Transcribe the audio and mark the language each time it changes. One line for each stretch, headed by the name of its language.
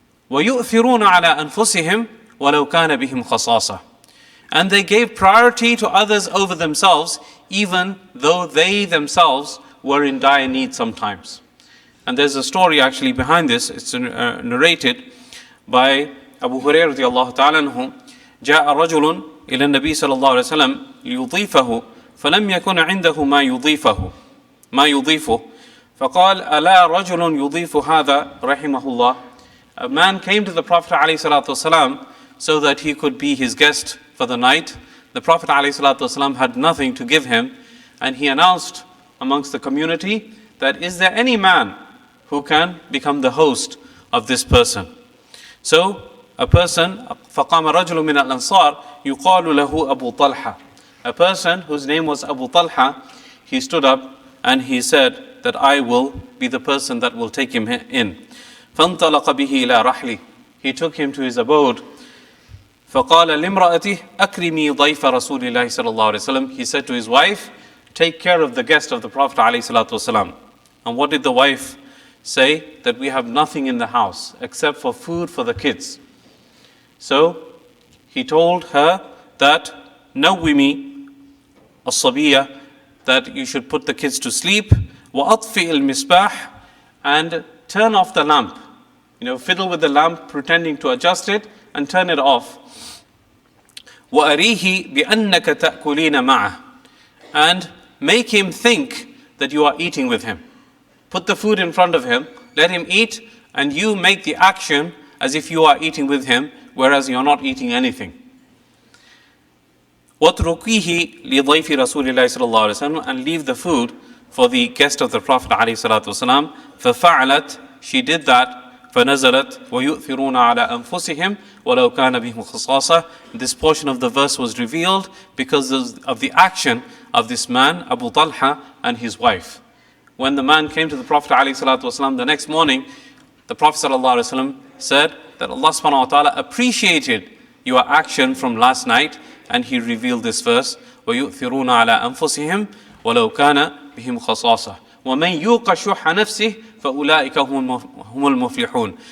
Arabic: وَيُؤْثِرُونَ عَلَىٰ أَنفُسِهِمْ وَلَوْ كَانَ بِهِمْ خَصَاصَةٌ.
English: And they gave priority to others over themselves, even though they themselves were in dire need sometimes. And there's a story actually behind this. It's narrated by Abu Hurairah radiallahu ta'ala anhu.
Arabic: جاء رجل إلى النبي صلى الله عليه وسلم ليضيفه فلم يكن عنده ما يضيفه فقال ألا رجل يضيف هذا رحمه الله.
English: A man came to the Prophet ﷺ so that he could be his guest for the night. The Prophet ﷺ had nothing to give him, and he announced amongst the community that, is there any man who can become the host of this person? So a person,
Arabic: فَقَامَ رَجُلٌ مِنَ الْأَنصَارِ يُقَالُ لَهُ أَبُو طَلْحَةَ.
English: A person whose name was Abu Talha, he stood up and he said that I will be the person that will take him in.
Arabic: فَانْطَلَقَ بِهِ إِلَى رَحْلِهِ.
English: He took him to his abode.
Arabic: فَقَالَ لِمْرَأَتِهِ أَكْرِمِي ضَيْفَ رَسُولِ اللَّهِ صلى الله عليه وسلم.
English: He said to his wife, take care of the guest of the Prophet عليه الصلاة والسلام. And what did the wife say? That we have nothing in the house except for food for the kids. So he told her that
Arabic: نَوِّمِي الصَّبِيَّةِ,
English: that you should put the kids to sleep.
Arabic: وَأَطْفِئِ الْمِصْبَاحِ,
English: and turn off the lamp. Fiddle with the lamp, pretending to adjust it, and turn it off.
Arabic: وَأَرِيهِ بِأَنَّكَ تَأْكُلِينَ مَعَهُ,
English: and make him think that you are eating with him. Put the food in front of him, let him eat, and you make the action as if you are eating with him, whereas you are not eating anything.
Arabic: وَاتْرُكِيهِ لِضَيْفِ رَسُولِ اللَّهِ صلى الله عليه وسلم,
English: and leave the food for the guest of the Prophet عليه الصلاة والسلام.
Arabic: فَفَعَلَتْ,
English: she did that.
Arabic: فَنَزَلَتْ وَيُؤْثِرُونَ عَلَىٰ أَنفُسِهِمْ وَلَوْ كَانَ بِهِمْ خَصَاصَةٌ.
English: This portion of the verse was revealed because of the action of this man, Abu Talha, and his wife. When the man came to the Prophet ﷺ the next morning, the Prophet ﷺ said that Allah subhanahu wa ta'ala appreciated your action from last night, and he revealed this verse,
Arabic: وَيُؤْثِرُونَ عَلَىٰ أَنفُسِهِمْ وَلَوْ كَانَ بِهِمْ خَصَاصَةٌ وَمَنْ يُوقَ شُحَّ نَفْسِهِ فَأُولَٰئِكَ هُمُ الْمُفْلِحُونَ.